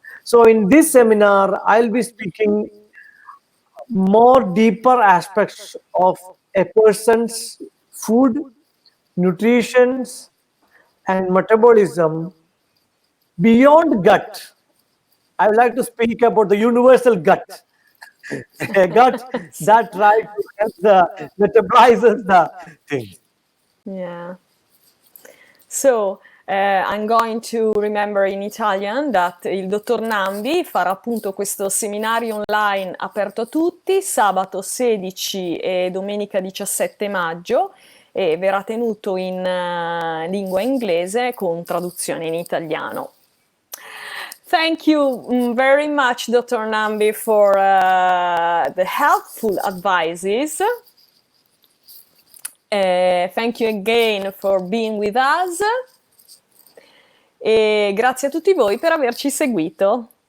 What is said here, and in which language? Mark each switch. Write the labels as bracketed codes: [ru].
[en] So in this seminar, I'll be speaking more deeper aspects of a person's food, nutrition, and metabolism beyond gut. I would like to speak about the universal gut, a gut that tries to help the metabolizes the things. Yeah. So, I'm going to remember in Italian that [it] il dottor Nambi farà appunto questo seminario online aperto a tutti sabato 16 e domenica 17 maggio e verrà tenuto in lingua inglese con traduzione in italiano. [en] Thank you very much, Dr. Nambi, for the helpful advices. Thank you again for being with us [it] e grazie a tutti voi per averci seguito.